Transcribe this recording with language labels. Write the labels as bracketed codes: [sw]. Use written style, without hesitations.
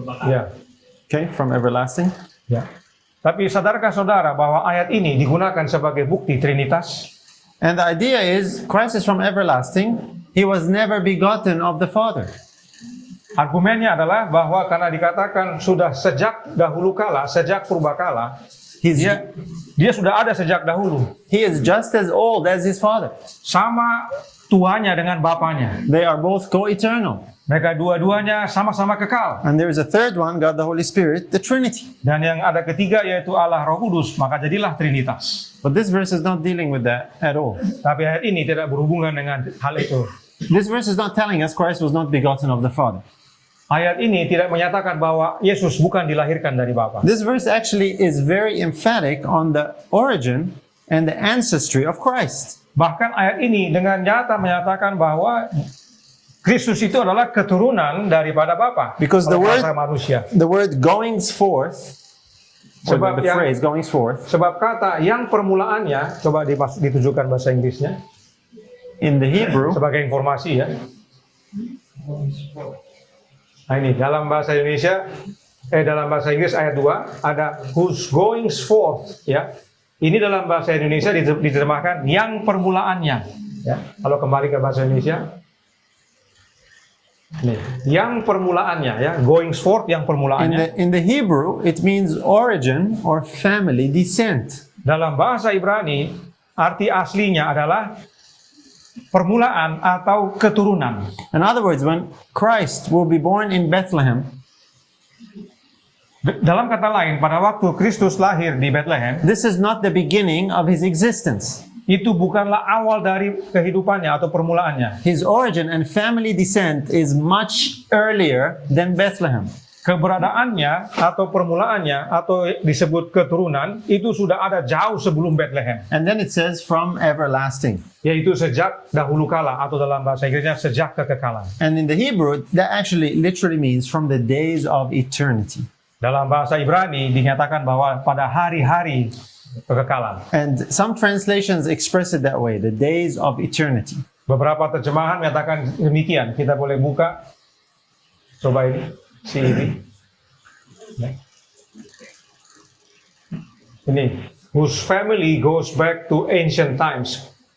[en] Ya. Okay, from everlasting. Ya. [id] Tapi sadarkah saudara bahwa ayat ini digunakan sebagai bukti Trinitas? [en] And the idea is Christ is from everlasting. He was never begotten of the Father. [id] Argumennya adalah bahwa karena dikatakan sudah sejak dahulu kala, sejak purbakala, dia sudah ada sejak dahulu. [en] He is just as old as his Father. [id] Sama tuanya dengan bapaknya. [en] They are both co-eternal. [id] Mereka dua-duanya sama-sama kekal. [en] And there is a third one, God the Holy Spirit, the Trinity. [id] Dan yang ada ketiga yaitu Allah Roh Kudus, maka jadilah Trinitas. [en] But this verse is not dealing with that at all. [id] Tapi ayat ini tidak berhubungan dengan hal itu. [en] This verse is not telling us Christ was not begotten of the Father. [id] Ayat ini tidak menyatakan bahwa Yesus bukan dilahirkan dari Bapa. [en] This verse actually is very emphatic on the origin and the ancestry of Christ. [id] Bahkan ayat ini dengan nyata menyatakan bahwa Kristus itu adalah keturunan daripada Bapa. [en] Because the word goings forth, or the phrase goings forth, [id] sebab kata yang permulaannya, coba ditujukan bahasa Inggrisnya. [en] In the Hebrew, [id] sebagai informasi ya. Nah ini dalam bahasa Indonesia, dalam bahasa Inggris ayat 2 ada [en] whose goings forth [id] ya. Ini dalam bahasa Indonesia diterjemahkan yang permulaannya ya. Kalau kembali ke bahasa Indonesia, nih, yang permulaannya ya, [en] goings forth [id] yang permulaannya. [en] In the Hebrew, it means origin or family descent. [id] Dalam bahasa Ibrani, arti aslinya adalah permulaan atau keturunan. [en] In other words, when Christ will be born in Bethlehem, [id] dalam kata lain, pada waktu Kristus lahir di Bethlehem, [en] this is not the beginning of his existence. [id] Itu bukanlah awal dari kehidupannya atau permulaannya. [en] His origin and family descent is much earlier than Bethlehem. [id] Keberadaannya atau permulaannya atau disebut keturunan itu sudah ada jauh sebelum Bethlehem. [en] And then it says from everlasting. [id] Yaitu sejak dahulu kala atau dalam bahasa Inggrisnya sejak kekekalan. [en] And in the Hebrew that actually literally means from the days of eternity. [id] Dalam bahasa Ibrani dinyatakan bahwa pada hari-hari kekekalan. [en] And some translations express it that way, the days of eternity. [id] Beberapa terjemahan menyatakan demikian. Kita boleh buka. Coba ini, ini. [en] Ini, whose family goes back to ancient times.